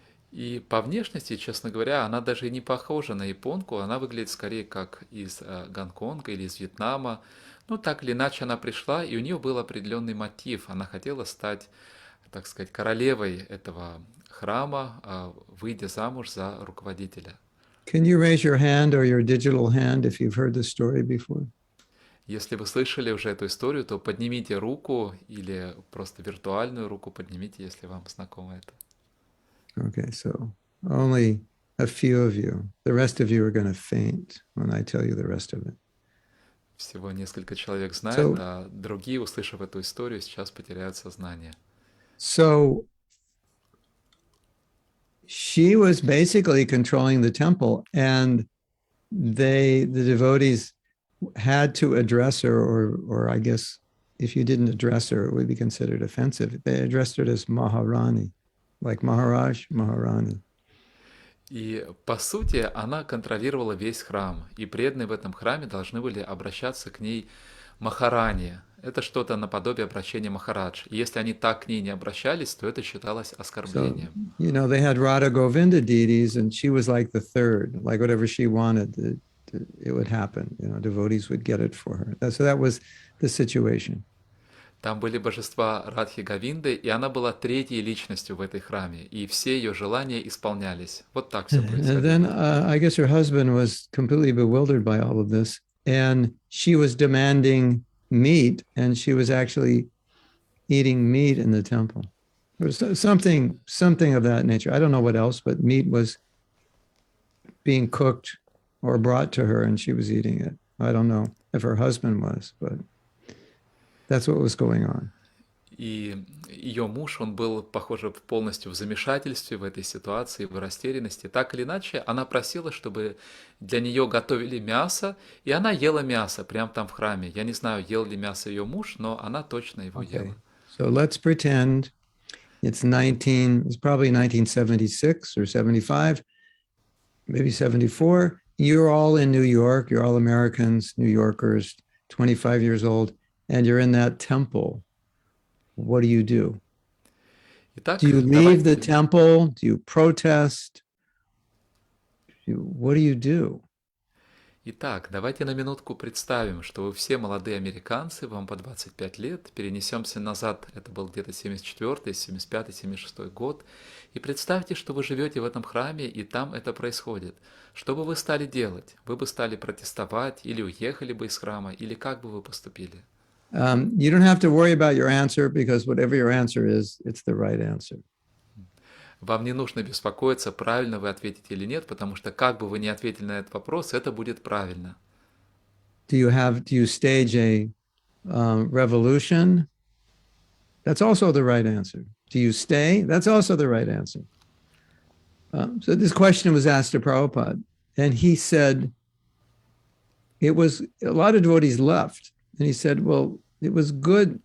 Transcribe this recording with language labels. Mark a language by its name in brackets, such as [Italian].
[Russian] И по внешности, честно говоря, она даже и не похожа на японку, она выглядит скорее как из Гонконга или из Вьетнама. Ну, так или иначе, она пришла, и у нее был определенный мотив. Она хотела стать, так сказать, королевой этого храма, выйдя замуж за руководителя. [English] Can you raise your hand or your digital hand if you've heard this story before? [Russian] Если вы слышали уже эту историю, то поднимите руку или просто виртуальную руку поднимите, если вам знакомо это. [English] Okay, so only a few of you. The rest of you are going to faint when I tell you the rest of it. [Russian] Всего несколько человек знают, а другие, услышав эту историю, сейчас потеряют сознание. [English] So she was basically controlling the temple, and the devotees had to address her, or I guess if you didn't address her, it would be considered offensive. They addressed her as Maharani, like Maharaj, Maharani. [Russian] И, по сути, она контролировала весь храм, и преданные в этом храме должны были обращаться к ней Махарани. Это что-то наподобие обращения Махарадж. И если они так к ней не обращались, то это считалось оскорблением. [English] So, you know, they had Radha Govinda deities, and she was like the third. Like whatever she wanted, it would happen. You know, devotees would get it for her. So that was the situation. [Russian] Там были божества Радхи Говинды, и она была третьей личностью в этой храме, и все ее желания исполнялись. Вот так все происходило. [English] And then I guess her husband was completely bewildered by all of this, and she was demanding meat, and she was actually eating meat in the temple. There was something of that nature. I don't know what else, but meat was being cooked or brought to her, and she was eating it. I don't know if her husband was, but that's what was going on. [Russian] И ее муж, он был, похоже, полностью в замешательстве в этой ситуации, в растерянности. Так или иначе, она просила, чтобы для нее готовили мясо, и она ела мясо прямо там в храме. Я не знаю, ел ли мясо ее муж, но она точно его ела. [English] So let's pretend it's probably 1976 or 75. maybe 74. You're all in New York. You're all Americans, New Yorkers, 25 years old, and you're in that temple. What do you do? Do [Russian] Итак, [English] you leave the [Russian] давайте. [English] temple? Do you protest? What do you do? [Russian] Итак, давайте на минутку представим, что вы все молодые американцы, вам по 25 лет, перенесемся назад, это был где-то 74-й, 75-й, 76-й год, и представьте, что вы живете в этом храме, и там это происходит. Что бы вы стали делать? Вы бы стали протестовать, или уехали бы из храма, или как бы вы поступили? [English] You don't have to worry about your answer because whatever your answer is, it's the right answer. [Russian] Вам не нужно беспокоиться, правильно вы ответите или нет, потому что как бы вы ни ответили на этот вопрос, это будет правильно. [English] Do you stage a revolution? That's also the right answer. Do you stay? That's also the right answer. So this question was asked to Prabhupada, and he said, it was a lot of devotees left, and he said, well, it was good.